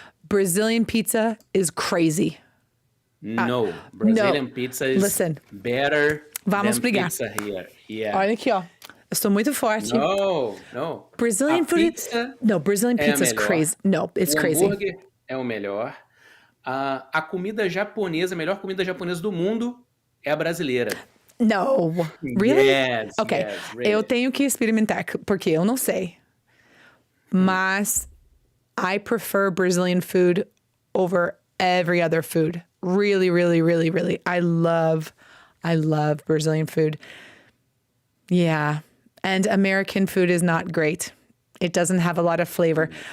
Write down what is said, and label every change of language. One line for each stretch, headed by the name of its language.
English: Brazilian pizza is crazy. No. Brazilian pizza is better
Portuguese: Vamos
English: than
Portuguese: brigar.
English: pizza here. Yeah.
Portuguese: Olha aqui, ó. Eu sou muito forte.
English: No. Brazilian food Brazilian pizza is crazy. No, it's crazy.
Portuguese: O hambúrguer é o melhor. A comida japonesa, a melhor comida japonesa do mundo é a brasileira.
English: No. Really? Yes. Okay. Yes, really.
Portuguese: Eu tenho que experimentar, porque eu não sei.
English: Mas I prefer Brazilian food over every other food. Really, really, really, really. I love Brazilian food. Yeah. And American food is not great. It doesn't have a lot of flavor.